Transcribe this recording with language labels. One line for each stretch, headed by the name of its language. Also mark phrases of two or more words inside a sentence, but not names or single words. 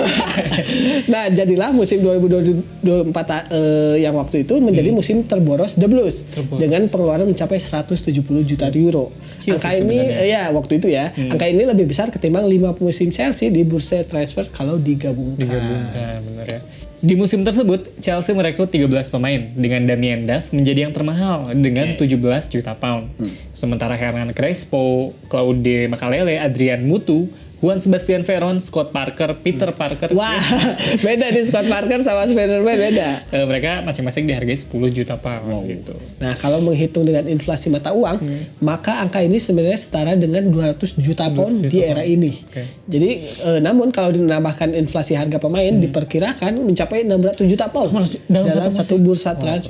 Indonesian: Nah, jadilah musim 2024 yang waktu itu menjadi musim terboros The Blues dengan pengeluaran mencapai 170 juta euro. Kecil Angka sih ini sebenarnya. waktu itu ya. Angka ini lebih besar ketimbang 5 musim Chelsea di bursa transfer kalau digabungkan. Nah, bener ya. Di musim tersebut, Chelsea merekrut 13 pemain dengan Damien Duff menjadi yang termahal dengan 17 juta pound. Sementara Hernan Crespo, Claude Makalele, Adrian Mutu, Juan Sebastian Veron, Scott Parker, Peter Parker. Wah, beda nih Scott Parker sama Spider-Man beda. Mereka masing-masing dihargai 10 juta pound gitu. Nah, kalau menghitung dengan inflasi mata uang, maka angka ini sebenarnya setara dengan 200 juta pound di era ini. Oke. Jadi, namun kalau dinambahkan inflasi harga pemain diperkirakan mencapai 600 juta pound dalam satu bursa transfer.